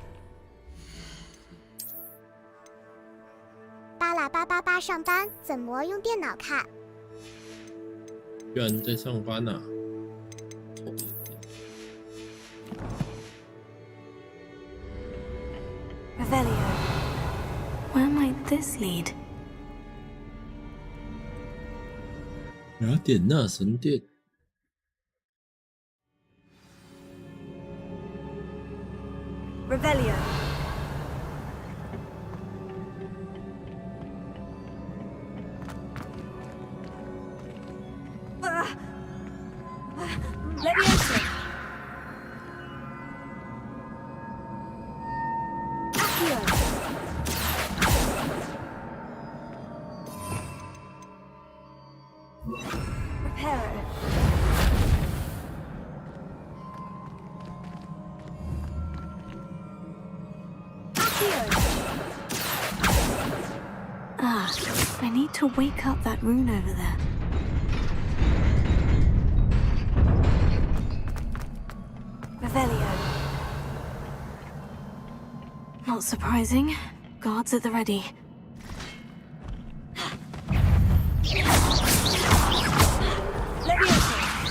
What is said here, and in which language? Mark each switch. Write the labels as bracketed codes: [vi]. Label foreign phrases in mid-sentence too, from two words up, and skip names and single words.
[zh] 巴拉888上班怎么用电脑看？居然在上班啊！ [en] Revelio. Where might this lead? [zh] 雅典娜神殿。 [en] Revelio. Leviosa. AGON. Reparo. Ah, I need to wake up that rune over there. Revelio. Not surprising. Guards at the ready. Leviosa.